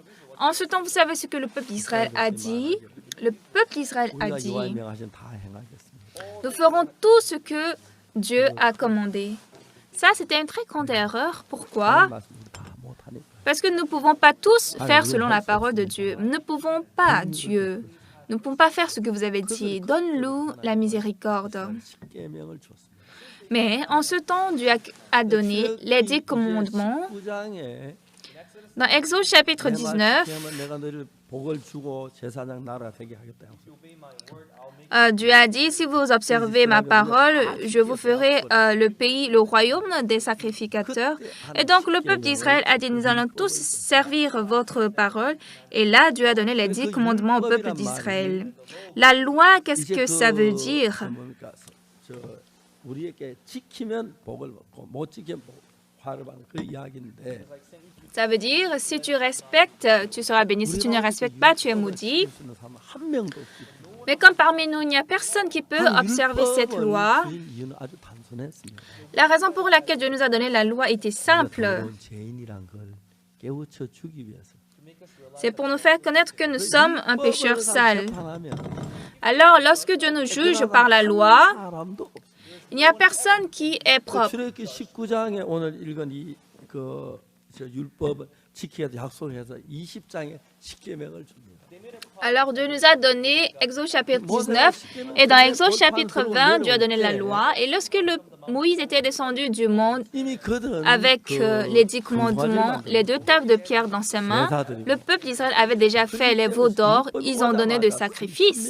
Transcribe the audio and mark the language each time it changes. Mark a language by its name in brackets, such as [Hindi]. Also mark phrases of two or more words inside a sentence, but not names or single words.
[French] En ce temps, vous savez ce que le peuple d'Israël a dit? Le peuple d'Israël a dit, nous ferons tout ce que Dieu a commandé. Ça, c'était une très grande erreur. Pourquoi? Parce que nous ne pouvons pas tous faire selon la parole de Dieu. Nous ne pouvons pas, Dieu. Nous ne pouvons pas faire ce que vous avez dit. Donne-nous la miséricorde. [Korean] 십계명을 줬습니다. [French] Mais en ce temps, Dieu a donné les 10 commandements. [Korean] 19장에 [French] Dans Exode chapitre 19, [Korean] 내가 너를 복을 주고 제사장 나라 되게 하겠다. [French] Dieu a dit, si vous observez ma parole, je vous ferai le pays, le royaume des sacrificateurs. Et donc le peuple d'Israël a dit, nous allons tous servir votre parole. Et là, Dieu a donné les 10 commandements au peuple d'Israël. La loi, qu'est-ce que ça veut dire? [Korean] 우리에게 지키면 복을 받고 못 지키면 화를 받는 그 이야기인데. [French] Ça veut dire, si tu respectes, tu seras béni. Si tu ne respectes pas, tu es maudit. [Korean] 한 명도 없기. [French] Mais comme parmi nous, il n'y a personne qui peut observer cette loi, [Korean] 이유는 아주 단순했습니다. [French] la raison pour laquelle Dieu nous a donné la loi était simple. [Korean] 죄인이란 걸 깨우쳐 주기 위해서. [French] C'est pour nous faire connaître que nous sommes un pécheur sale. [Korean] 재판하면 [French] Alors, lorsque Dieu nous juge par la loi, [Korean] 사람도 없어요. [French] il n'y a personne qui est propre. [Korean] 출애굽기 19장에 오늘 읽은 저 율법을 지키게 약속해서 20장에 십계명을 줍니다. [French] Alors Dieu nous a donné Exode chapitre 19 et dans Exode chapitre 20, Dieu a donné la loi. Et lorsque Moïse était descendu du monde avec les 10 commandements, les 2 tables de pierre dans ses mains, le peuple d'Israël avait déjà fait les veaux d'or, ils ont donné des sacrifices.